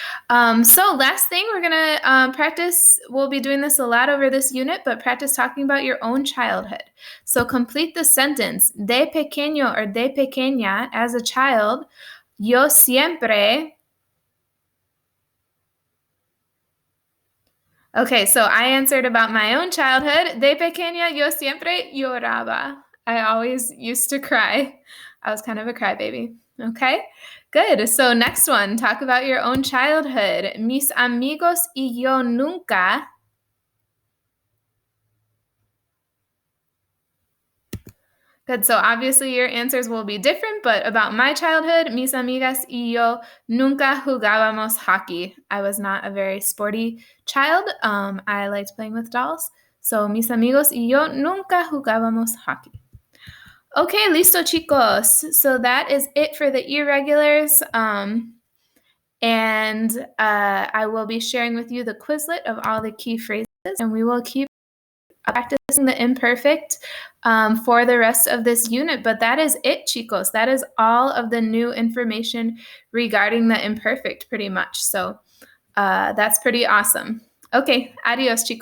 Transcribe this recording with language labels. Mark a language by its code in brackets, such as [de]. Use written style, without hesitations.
[en] So last thing, we're going to practice. We'll be doing this a lot over this unit, but practice talking about your own childhood. So complete the sentence. [es] De pequeño [en] or [es] de pequeña, [en] as a child, [es] yo siempre. [en] Okay, so I answered about my own childhood. [es] De pequeña, yo siempre lloraba. [en] I always used to cry. I was kind of a crybaby. Okay, good. So next one, talk about your own childhood. [es] Mis amigos y yo nunca. [en] Good. So obviously your answers will be different, but about my childhood, [es] mis amigas y yo nunca jugábamos hockey. [en] I was not a very sporty child. I liked playing with dolls. [es] So mis amigos y yo nunca jugábamos hockey. Okay, listo, chicos. [en] So that is it for the irregulars. And I will be sharing with you the Quizlet of all the key phrases, and we will keep practicing the imperfect for the rest of this unit. But that is it, chicos. That is all of the new information regarding the imperfect, pretty much. So that's pretty awesome. Okay, [es] adios, chicos.